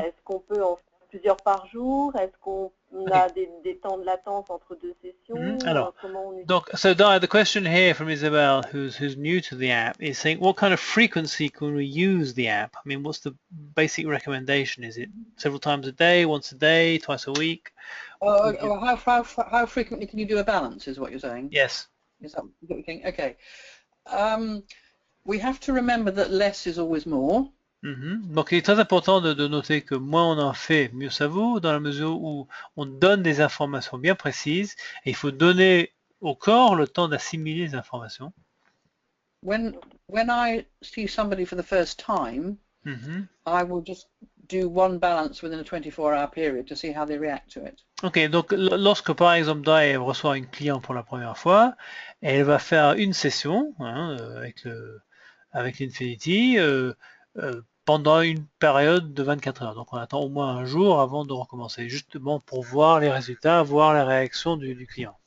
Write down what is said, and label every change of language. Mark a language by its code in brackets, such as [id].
[fr] est-ce qu'on peut en faire plusieurs par jour? Est-ce qu'on a des temps de latence entre deux sessions? Alors, Comment on utilise? [en] donc, so the question here from Isabel, who's new to the app, is saying, what kind of frequency can we use the app? I mean, what's the basic recommendation? Is it several times a day, once a day, twice a week? How frequently can you do a balance, is what you're saying? Yes. Is that what you're thinking? Okay. We have to remember that less is always more. [fr] Donc il est très important de noter que moins on en fait, mieux ça vaut, dans la mesure où on donne des informations bien précises et il faut donner au corps le temps d'assimiler les informations. [en] When I see somebody for the first time, I will just do one balance within a 24-hour period to see how they react to it. [fr] Ok, donc lorsque par exemple Dai reçoit une cliente pour la première fois, elle va faire une session avec l'Infinity pendant une période de 24 heures. Donc on attend au moins un jour avant de recommencer, justement pour voir les résultats, voir la réaction du client.